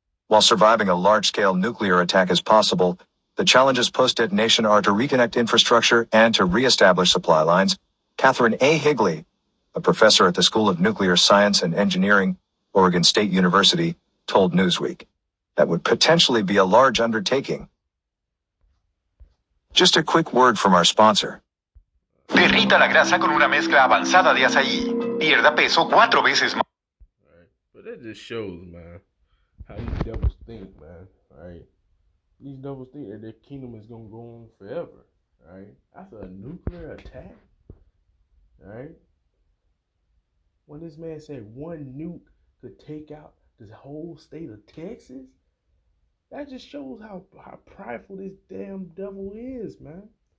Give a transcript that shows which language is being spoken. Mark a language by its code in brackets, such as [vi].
[en] While surviving a large-scale nuclear attack is possible, the challenges post-detonation are to reconnect infrastructure and to re-establish supply lines. Catherine A. Higley, a professor at the School of Nuclear Science and Engineering, Oregon State University, told Newsweek. That would potentially be a large undertaking. Just a quick word from our sponsor. [es] Derrita la grasa con una mezcla avanzada de azaí. Pierda peso 4 veces más. [en] All right, but that just shows, man, how these devils think, man. All right, these devils think that their kingdom is gonna go on forever. All right, after a nuclear attack. All right, when this man said one nuke could take out the whole state of Texas, that just shows how prideful this damn devil is, man.